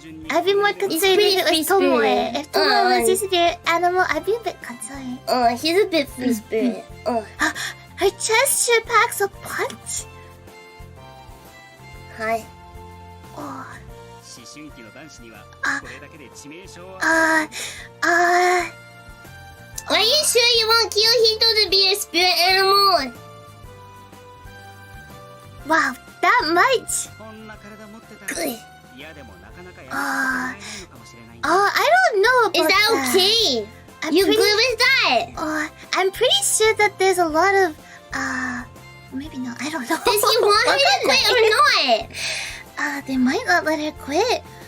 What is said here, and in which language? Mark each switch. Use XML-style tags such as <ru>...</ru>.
<en>I'd be more concerned if it was Tomoe. If Tomoe was a spirit animal, I'd be a bit concerned. He's a bit free spirit. Her chest sure packs a punch. Hi.</en> <ja>思春期の男子にはこれだけで致命傷は。</ja> <en>Are you sure you want Kyohito to be a spirit animal? Wow, that much.</en> <ja>こんな体持ってたら嫌でもなかなかやらせてもらえないのかもしれない。</ja> <en>I don't know about Is that that. okay? You good with that? I'm pretty sure that there's a lot of maybe not. I don't know. Does he want her to quit or not? They might not let her quit.</en>